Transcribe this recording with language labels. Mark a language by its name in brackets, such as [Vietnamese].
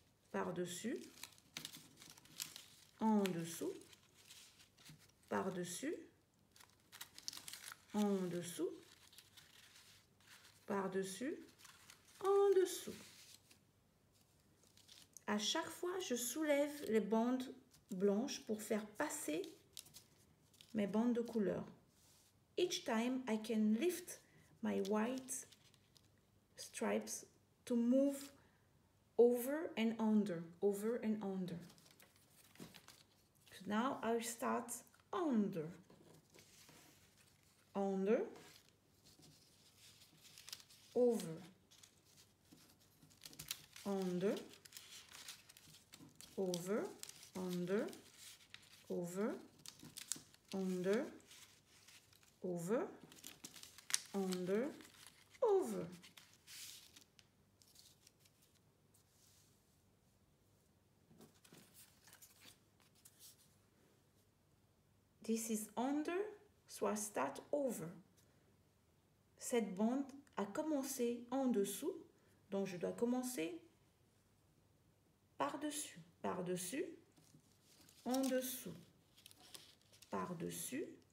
[French] Par-dessus, en dessous, par-dessus, en dessous, par-dessus, en dessous. À chaque fois, je soulève les bandes blanches pour faire passer mes bandes de couleur. [English] Each time I can lift my white stripes to move over and under, over and under. So now I start under, under, over, under, over, under, over, under, over, under, over. This is under, so I start over. [French] Cette bande a commencé en dessous, donc je dois commencer par-dessus, par-dessus, en dessous, par-dessus.